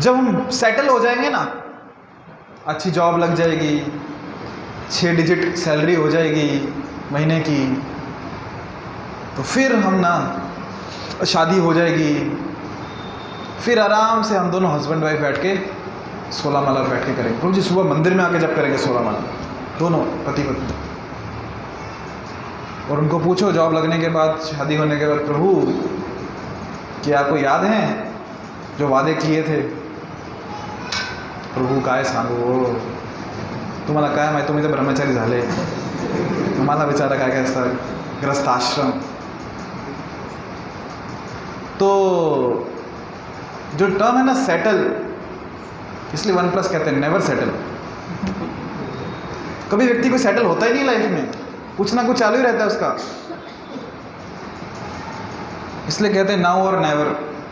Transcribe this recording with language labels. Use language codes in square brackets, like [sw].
[hi] जब हम सेटल हो जाएंगे ना, अच्छी जॉब लग जाएगी, 6 डिजिट सैलरी हो जाएगी महीने की, तो फिर हम ना शादी हो जाएगी, फिर आराम से हम दोनों हस्बैंड वाइफ बैठ के 16 माला बैठ के करेंगे। प्रभु जी सुबह मंदिर में आके जब करेंगे 16 माला, दोनों पति पत्नी। और उनको पूछो जॉब लगने के बाद, शादी होने के बाद, प्रभु क्या आपको याद है जो वादे किए थे? [mr] प्रभू काय सांगू, तुम्हाला काय माहिती, तुम्ही तर ब्रह्मचारी झाले, तुम्हाला विचारा काय काय असतं ग्रस्ताश्रम। [hi] तो जो टर्म है ना सेटल, इसलिए 1+ कहते हैं, नेवर सेटल। कभी व्यक्ति को सेटल होता ही नहीं लाइफ में, कुछ ना कुछ चालू ही रहता है उसका, इसलिए कहते हैं नाउ और नेवर।